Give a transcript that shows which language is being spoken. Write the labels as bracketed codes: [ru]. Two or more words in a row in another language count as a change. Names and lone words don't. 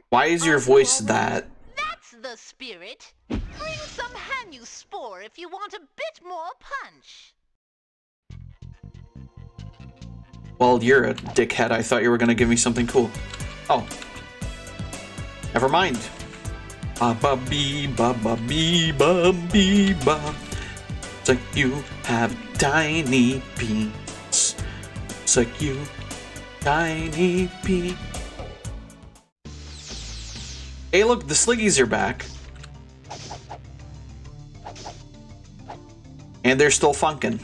[en] Why is your voice that? That's the spirit. Bring some Hanyu Spore if you want a bit more punch. Well, you're a dickhead. I thought you were gonna give me something cool. Oh. Never mind. Ba ba bee ba ba bee ba bee ba. It's like you have tiny peas. It's like you tiny pea. Hey, look, the Sliggies are back. And they're still funkin'.